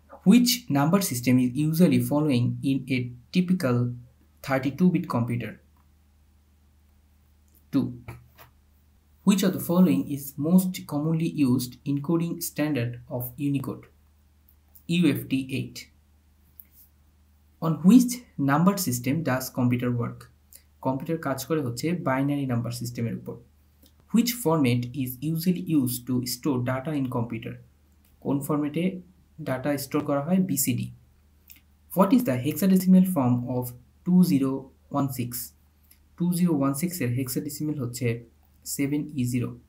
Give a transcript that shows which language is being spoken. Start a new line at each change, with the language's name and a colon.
English: Which number system is usually following in a typical 32-bit computer? 2. Which of the following is most commonly used encoding standard of Unicode? UFT8. On which number system does computer work?
Bangla: Computer কাজ করে হচ্ছে binary number সিস্টেমের উপর.
English: Which format is usually used to store data in computer?
Bangla: কোন ফরম্যাটে data store করা হয়?
English: BCD. What is the hexadecimal form of 2016?
Bangla: 2016 এর hexadecimal হচ্ছে 7E0.